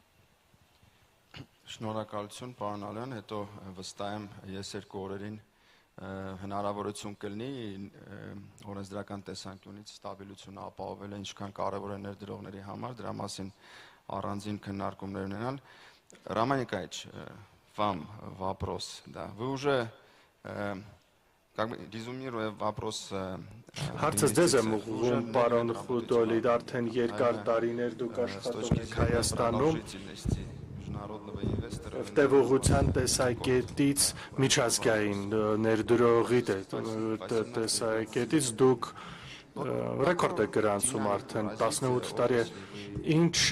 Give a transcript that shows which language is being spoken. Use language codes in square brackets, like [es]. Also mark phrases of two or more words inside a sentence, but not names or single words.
[hy] Շնորհակալություն, պարոն Ալյան, հետո վստահ եմ ես երկու օրերին հնարավորություն կլինի օրենսդրական տեսանկյունից ստաբիլությունը ապահովելը ինչքան կարևոր է ներդրողների համար, дրա մասին առանձին քննարկումներ ունենալ. [ru] Роман Николаевич, вам вопрос, да. Вы уже как бы резюмируя вопрос [hy] Հարցը ձեզ եմ ուղղում, պարոն Խուդոլիդ, արդեն երկար տարիներ դուք աշխատում եք Հայաստանում, տևողության տեսակետից միջազգային ներդրողի տեսակետից դուք ռեկորդ եք գրանցում արդեն 18 տարի է, ինչ